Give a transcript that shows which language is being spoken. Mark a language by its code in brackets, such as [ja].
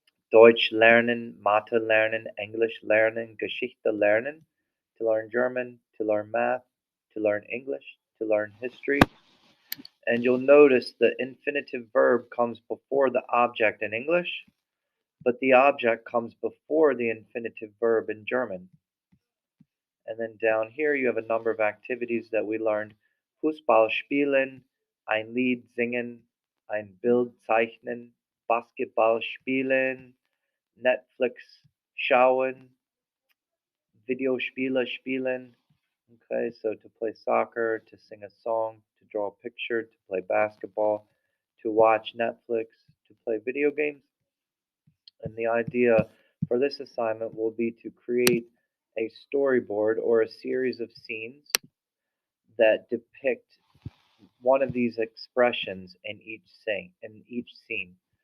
[de] Deutsch lernen, Mathe lernen, English lernen, Geschichte lernen, [en] to learn German, to learn math, to learn English, to learn history. And you'll notice the infinitive verb comes before the object in English, but the object comes before the infinitive verb in German. And then down here you have a number of activities that we learned. [de] Fußball spielen, ein Lied singen, ein Bild zeichnen, Basketball spielen, Netflix schauen, Videospiele spielen. [en] Okay, so to play soccer, to sing a song, to draw a picture, to play basketball, to watch Netflix, to play video games. And the idea for this assignment will be to create a storyboard or a series of scenes that depict one of these expressions in each scene.